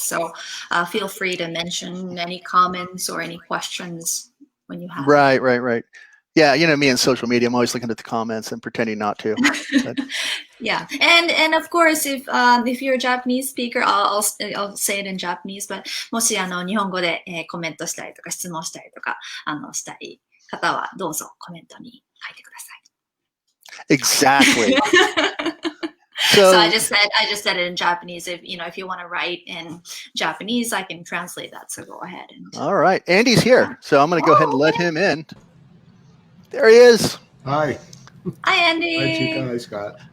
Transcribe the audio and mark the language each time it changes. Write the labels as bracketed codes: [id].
[en] So feel free to mention any comments or any questions when you have. Right. Yeah, me and social media, I'm always looking at the comments and pretending not to. Yeah, and of course, if you're a Japanese speaker, I'll say it in Japanese. But [ja] もし日本語でコメントしたりとか質問したりとかしたい方はどうぞコメントに書いてください。 [en] Exactly. So I just said it in Japanese. If you want to write in Japanese, I can translate that. So go ahead. All right, Andy's here, so I'm going to go ahead and let him in. There he is. Hi. Hi, Andy. Hi, Chika. Hi, Scott.